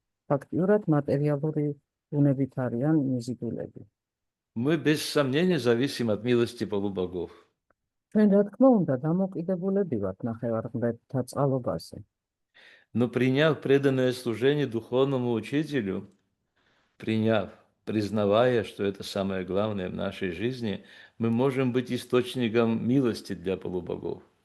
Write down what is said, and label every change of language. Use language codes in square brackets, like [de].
[ka] Фактиურად მატერიალური ბუნებით არიან მიზიდულები. [ru] Мы без сомнения зависим от милости полубогов. [ka] ჩვენ რა თქმა უნდა დამოკიდებულები ვართ ნახევარღმერთთა წყალობაზე. [ru] Но приняв преданное служение духовному учителю, признавая, что это самое главное в нашей жизни, мы можем быть источником милости для полубогов.